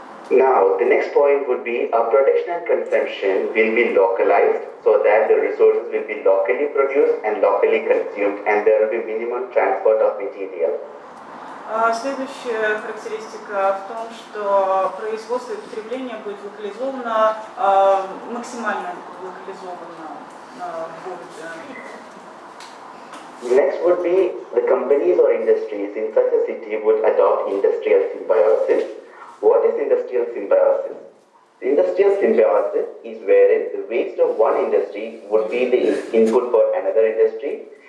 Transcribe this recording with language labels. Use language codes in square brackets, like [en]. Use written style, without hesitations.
[en] Now, the next point would be our production and consumption will be localized so that the resources will be locally produced and locally consumed and there will be minimum transport of material. [ru] Следующая характеристика в том, что производство и потребление будет локализовано, максимально локализовано в городе. [en] Next would be the companies or industries in such a city would adopt industrial symbiosis. What is industrial symbiosis? Industrial symbiosis is wherein the waste of one industry would be the input for another industry.